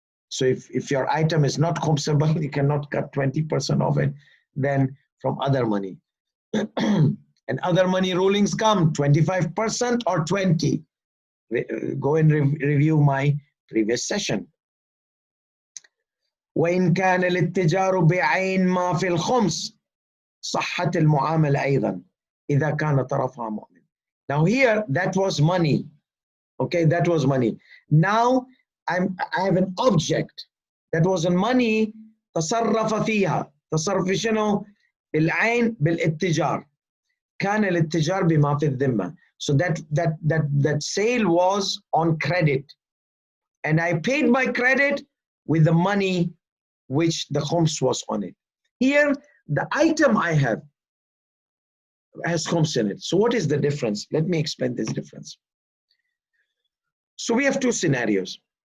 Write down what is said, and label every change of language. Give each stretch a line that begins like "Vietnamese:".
English: So if your item is not khumsable, you cannot cut 20% of it, then from other money. And other money rulings come 25% or 20. Go and review my previous session.
Arabic: وإن كان الاتجار بعين ما في الخمس صحت المعاملة أيضا إذا كان طرفها مؤمن.
English: Now here that was money. Okay, that was money. Now I have an object that was in money.
Arabic: تصرف فيها. تصرف شنو؟ بالعين بالاتجار. كان الاتجار بما في الذمة.
English: So that sale was on credit, and I paid my credit with the money which the khums was on it. Here the item I have has khums in it. So what is the difference? Let me explain this difference. So we have two scenarios.